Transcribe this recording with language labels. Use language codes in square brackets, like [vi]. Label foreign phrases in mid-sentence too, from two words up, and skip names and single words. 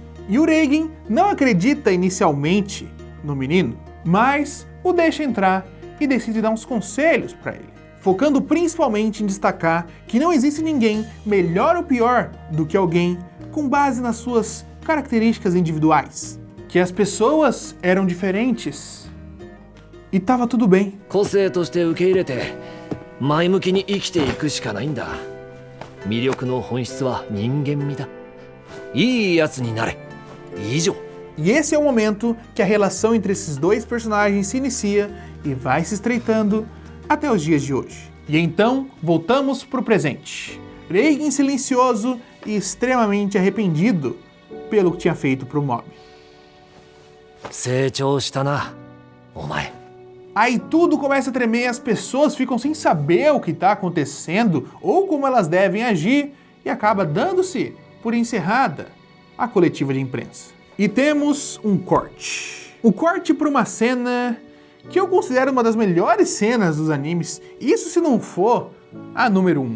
[pt] E o Reigen não acredita inicialmente no menino, mas o deixa entrar e decide dar uns conselhos para ele, focando principalmente em destacar que não existe ninguém melhor ou pior do que alguém com base nas suas características individuais, que as pessoas eram diferentes e tava tudo bem. [ja] 個性として受け入れて前向きに生きていくしかないんだ。魅力の本質は人間味だ。いいやつになれ。以上。 [pt] E esse é o momento que a relação entre esses dois personagens se inicia e vai se estreitando até os dias de hoje. E então, voltamos pro presente. Reigen silencioso e extremamente arrependido pelo que tinha feito pro Mob. [ja] 成長したな、お前。 [pt] Aí tudo começa a tremer e as pessoas ficam sem saber o que está acontecendo ou como elas devem agir e acaba dando-se por encerrada a coletiva de imprensa. E temos um corte. O corte para uma cena que eu considero uma das melhores cenas dos animes, isso se não for a número 1.